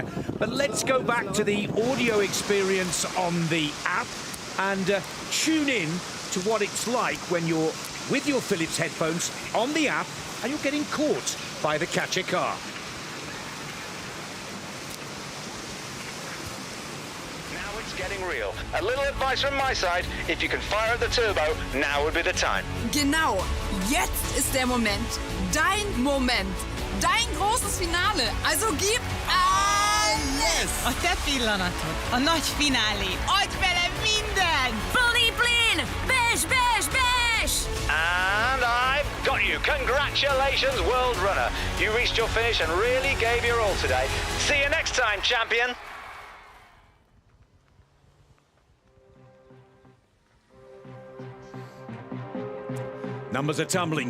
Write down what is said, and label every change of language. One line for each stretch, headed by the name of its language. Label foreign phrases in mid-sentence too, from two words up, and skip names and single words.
English: But let's go back to the audio experience on the app and tune in to what it's like when you're with your Philips headphones on the app and you're getting caught by the catcher car. Now it's getting real. A little advice from my side, if you can fire up the turbo, now would be the time.
German: Genau, jetzt ist der Moment. Dein Moment. Dein großes Finale. Also gib alles!
Hungarian: A te pillanatod, a nagy finálé. Adj bele minden! Fully blin! Besh, besh, besh!
English: And I've got you, Congratulations, World Runner. You reached your finish and really gave your all today. See you next time, champion. Numbers are tumbling.